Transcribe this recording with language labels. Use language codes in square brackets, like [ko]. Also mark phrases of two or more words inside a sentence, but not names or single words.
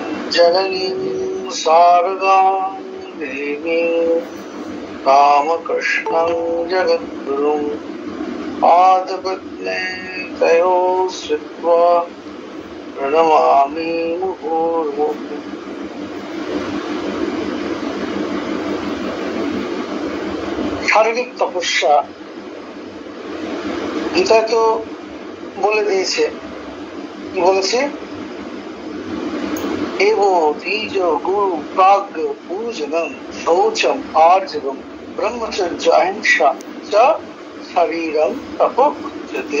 [sa] जननीं शारदां देवीं रामकृष्णं जगद्गुरुं पादपद्मे तयोः श्रुत्वा प्रणमामि मुहुर्मुहुः। [bn] শারীরিক তপস্যা গীতা তো বলে দিয়েছে, কি বলেছে? [sa] এব দ্বিজ গুরু প্রাজ্ঞ পূজনম শৌচম আর্জবম ব্রহ্মচর্য অহিংসা চ শরীরম তপোচ্যতে।